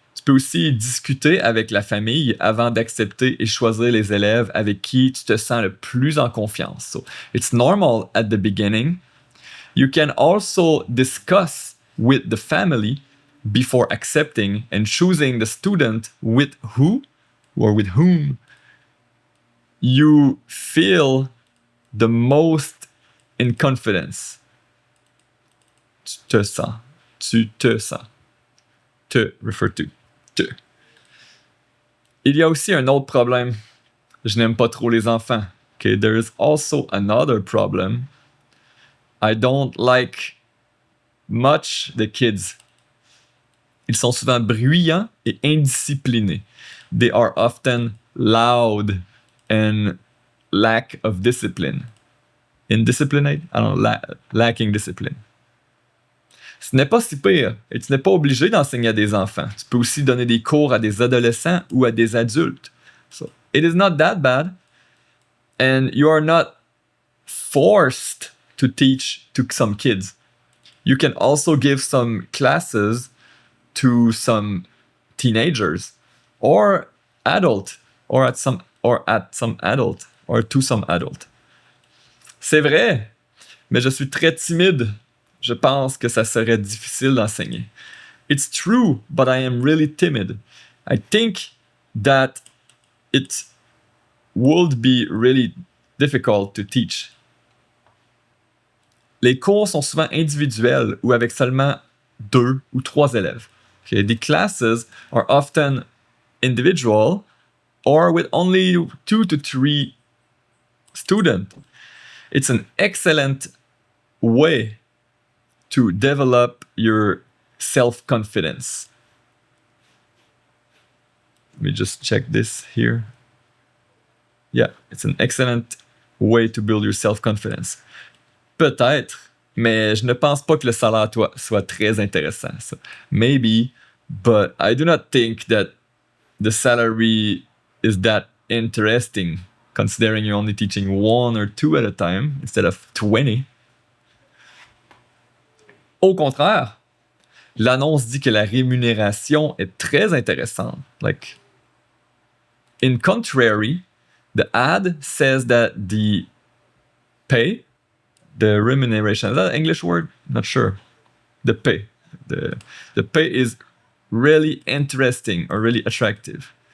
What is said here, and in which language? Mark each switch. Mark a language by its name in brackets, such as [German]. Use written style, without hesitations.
[French] Tu peux aussi discuter avec la famille avant d'accepter et choisir les élèves avec qui tu te sens le plus en confiance. [English] So, it's normal at the beginning. You can also discuss with the family before accepting and choosing the student with who or with whom you feel the most in confidence. [French] Tu te sens. Te [English] refer to. [French] Te. Il y a aussi un autre problème. Je n'aime pas trop les enfants. [English] Okay, there is also another problem. I don't like much the kids. [French] Ils sont souvent bruyants et indisciplinés. [English] They are often loud and lack of discipline. Indisciplinate? I don't know, lacking discipline. [French] Ce n'est pas si pire et tu n'es pas obligé d'enseigner à des enfants. Tu peux aussi donner des cours à des adolescents ou à des adultes. [English] So, it is not that bad and you are not forced to teach to some kids. You can also give some classes to some teenagers or adult or at some adult or to some adult. [French] C'est vrai, mais je suis très timide. Je pense que ça serait difficile d'enseigner. [English] It's true, but I am really timid. I think that it would be really difficult to teach. [French] Les cours sont souvent individuels ou avec seulement 2 ou 3 élèves. [English] Okay? The classes are often individual or with only 2 to 3 students. It's an excellent way to develop your self-confidence. Let me just check this here. Yeah, it's an excellent way to build your self-confidence. [French] Peut-être, mais je ne pense pas que le salaire soit très intéressant. [English] So, maybe, but I do not think that the salary is that interesting, considering you're only teaching 1 or 2 at a time instead of 20. [French] Au contraire, l'annonce dit que la rémunération est très intéressante. [English] Like, in contrary, the ad says that the pay, the remuneration, is that an English word? Not sure. The pay. The pay is really interesting or really attractive.